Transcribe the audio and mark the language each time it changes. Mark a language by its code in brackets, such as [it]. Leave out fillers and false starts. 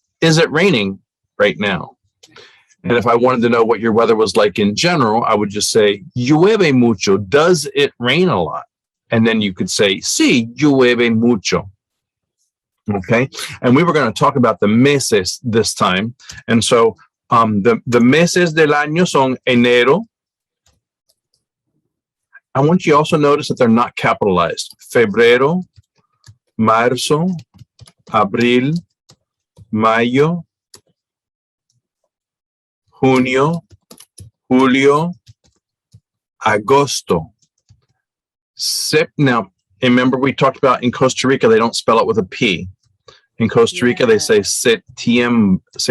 [en] Is it raining right now? And if I wanted to know what your weather was like in general, I would just say, llueve mucho. Does it rain a lot? And then you could say, sí, llueve mucho. Okay, and we were going to talk about the meses this time. [es] And so the meses del año son enero. [en] I want you to also notice that they're not capitalized. [es] Febrero, marzo, abril, mayo, junio, julio, agosto. [en] Now, remember we talked about in Costa Rica, they don't spell it with a P. In Costa Rica, they say septiembre.